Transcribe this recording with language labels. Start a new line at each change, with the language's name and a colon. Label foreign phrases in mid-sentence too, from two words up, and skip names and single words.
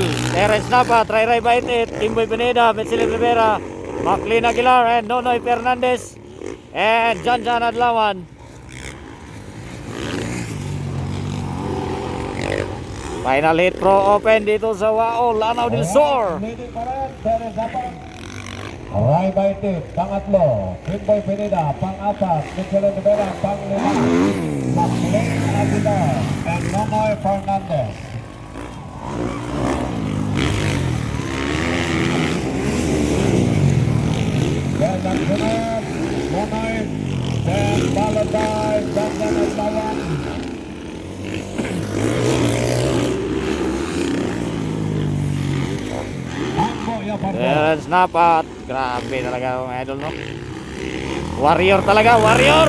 Filipino: Terence Napat, Ray Bait It, Kimboy Pineda, Michelin Rivera, Maclean Aguilar and Nonoy Fernandez And Jan Jan Adlawan.
English: Final hit
Filipino: Pro Open dito sa WAO Lanao del Sur. Leading pa rin, Teres Napat. Ray Baitit, pangatlo. Kimboy Pineda, pang-apat. Michelin Rivera, pang-lima. Maclean Aguilar and Nonoy Fernandez. Then ang sunod, Nonoy,
English: then followed by Dandan Adlawan.
Filipino: Ambo Yapardo. Terence Napat. Grabe talaga mga idol, no? Warrior talaga, warrior!